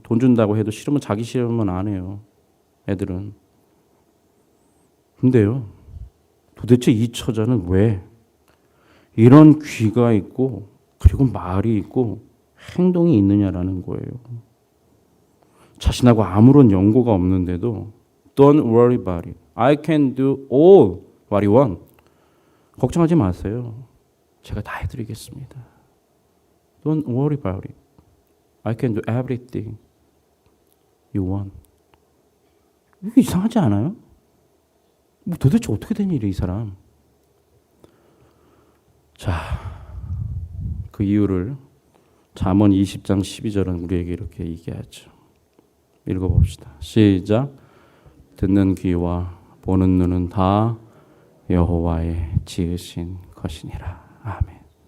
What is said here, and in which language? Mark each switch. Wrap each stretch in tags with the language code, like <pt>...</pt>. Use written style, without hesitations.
<ko>돈 준다고 해도 싫으면 자기 싫으면 안 해요. 애들은. 근데요. 도대체 이 처자는 왜 이런 귀가 있고 그리고 말이 있고 행동이 있느냐라는 거예요. 자신하고 아무런 연고가 없는데도</ko> <en>Don't worry about it. I can do all what you want.</en> <ko>걱정하지 마세요. 제가 다 해드리겠습니다.</ko> <en>Don't worry about it. I can do everything you want.</en> <ko>이게 이상하지 않아요? 뭐 도대체 어떻게 된 일이에요, 이 사람? 자, 그 이유를 잠언 20장 12절은 우리에게 이렇게 얘기하죠. 읽어봅시다. 시작. 듣는 귀와 보는 눈은 다 여호와의 지으신 것이니라. 아멘.</ko>